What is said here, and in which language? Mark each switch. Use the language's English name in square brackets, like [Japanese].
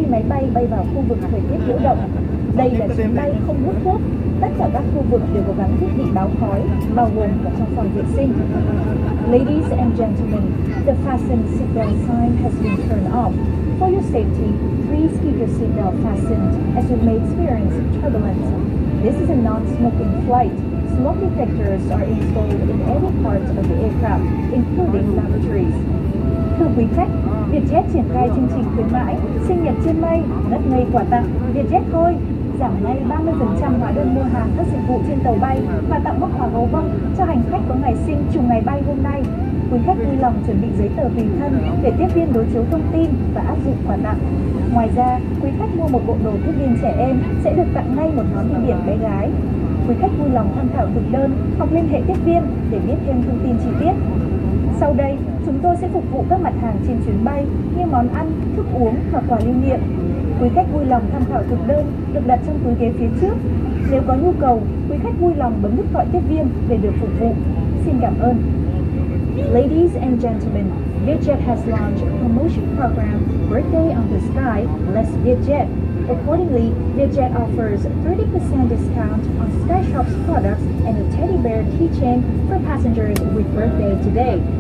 [Vietnamese] máy bay bay vào khu vực thời tiết nhiễu động. Đây là chuyến bay không hút thuốc. Tất cả các khu vực đều có gắn thiết bị báo khói, bao gồm cả trong phòng vệ sinh. [English] Ladies and gentlemen, the fasten seatbelt sign has been turned off. For your safety, please keep your seatbelt fastened as you may experience turbulence. This is a non-smoking flight. Smoke detectors are installed in every part of the aircraft, including lavatories. [Vietnamese] Thưa quý khách, Vietjet triển khai chương trình khuyến mãi sinh nhật trên mây, ngất ngây quà tặng Vietjet thôi. Giảm ngay 30% hóa đơn mua hàng các dịch vụ trên tàu bay và tặng mốc quà gấu bông cho hành khách có ngày sinh trùng ngày bay hôm nay. Quý khách vui lòng chuẩn bị giấy tờ tùy thân để tiếp viên đối chiếu thông tin và áp dụng quà tặng. Ngoài ra, quý khách mua một bộ đồ tiếp viên trẻ em sẽ được tặng ngay một nón đi biển bé gái. Quý khách vui lòng tham khảo thực đơn hoặc liên hệ tiếp viên để biết thêm thông tin chi tiết. Sau đây, chúng tôi sẽ phục vụ các mặt hàng trên chuyến bay như món ăn, thức uống và quà lưu niệm. Quý khách vui lòng tham khảo thực đơn được đặt trong túi ghế phía trước. Nếu có nhu cầu, quý khách vui lòng bấm nút gọi tiếp viên để được phục vụ. Xin cảm ơn. [English] Ladies and gentlemen, Vietjet has launched a promotion program, Birthday on the Sky, Less Vietjet. Accordingly, Vietjet offers a 30% discount on SkyShop's products and a teddy bear keychain for passengers with birthday today.